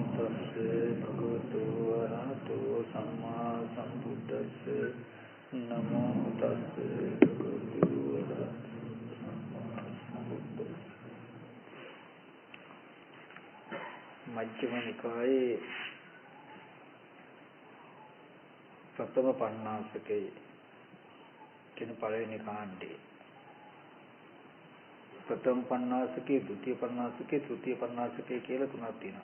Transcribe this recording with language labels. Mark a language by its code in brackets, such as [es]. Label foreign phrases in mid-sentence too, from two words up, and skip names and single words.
[pi] තස්සේ භගවතු වරහතෝ සම්මා සම්බුද්දස්ස නමෝ තස්සේ භගවතු වරහතෝ සම්මා සම්බුද්දස්ස. [si] මජ්ක්‍ධිම නිකායේ ප්‍රථම පඤ්ඤාසකේ කියන පළවෙනි කාණ්ඩේ ප්‍රථම පඤ්ඤාසකේ, ဒုတိ ය පඤ්ඤාසකේ, තෘතිය පඤ්ඤාසකේ කියලා තුනක් තියෙනවා.